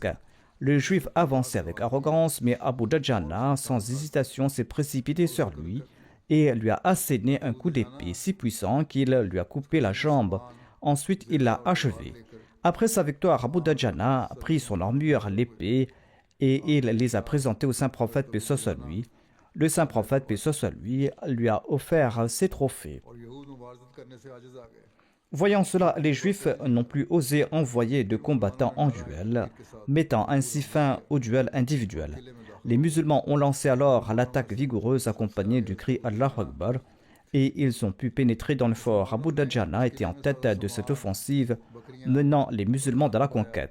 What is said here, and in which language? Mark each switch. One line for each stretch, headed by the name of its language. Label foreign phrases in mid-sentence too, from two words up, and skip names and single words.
French: Le juif avançait avec arrogance, mais Abu Dajana, sans hésitation, s'est précipité sur lui et lui a asséné un coup d'épée si puissant qu'il lui a coupé la jambe. Ensuite, il l'a achevé. Après sa victoire, Abu Dajana a pris son armure, l'épée, et il les a présentées au saint prophète, paix soit sur lui. Le saint prophète, paix soit sur lui a offert ses trophées.
Urdu: اور یہود مبارزت کرنے سے عاجز آ گئے
French: Voyant cela, les Juifs n'ont plus osé envoyer de combattants en duel, mettant ainsi fin au duel individuel. Les musulmans ont lancé alors l'attaque vigoureuse accompagnée du cri
Arabic: الله أكبر
French: et ils ont pu pénétrer dans le fort. Abu Dajana était en tête de cette offensive, menant les musulmans dans la conquête.